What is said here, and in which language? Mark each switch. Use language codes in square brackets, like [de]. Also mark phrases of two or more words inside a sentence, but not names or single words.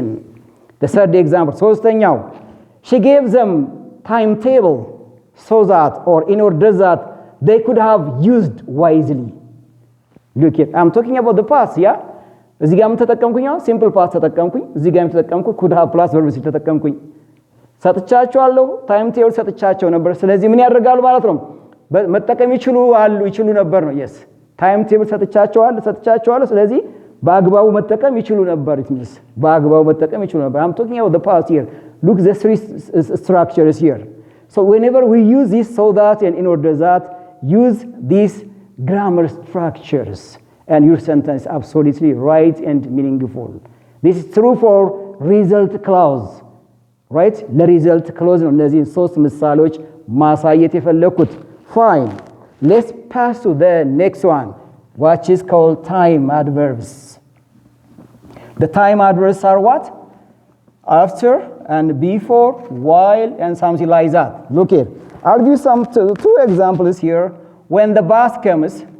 [en] The third example, ሶስተኛው she gave them timetable so that, or in order that they could have used wisely. Look here, I'm talking about the past, yeah? [am] እዚህ ጋር ተጠቀምኩኝ [en] simple past [am] ተጠቀምኩኝ፣ እዚህ ጋር ተጠቀምኩኝ [en] could have plus verb [am] ተጠቀምኩኝ። ሰጥቻቸዋለሁ timetable ሰጥቻቸው ነበር። ስለዚህ ምን ያደርጋሉ ማለት ነው? መጠቀም ይችሉ ነበር ነው። yes, timetable ሰጥቻቸዋለሁ። ስለዚህ በአግባቡ መጠቀም ይችሉ ነበር [en] it means [am] በአግባቡ መጠቀም ይችሉ ነበር [en] I'm talking about the past here look the three structures here so whenever we use this so that and in order that use these grammar structures and your sentence is absolutely right and meaningful this is true for result clause right [am] ለሪዘልት ክሎዝ ነው እነዚህ ሶስት ምሳሌዎች ማሳየት የፈለኩት [en] fine let's pass to the next one which is called time adverbs the time adverbs are what after and before while and something like that look here I'll give some two examples here when the bus comes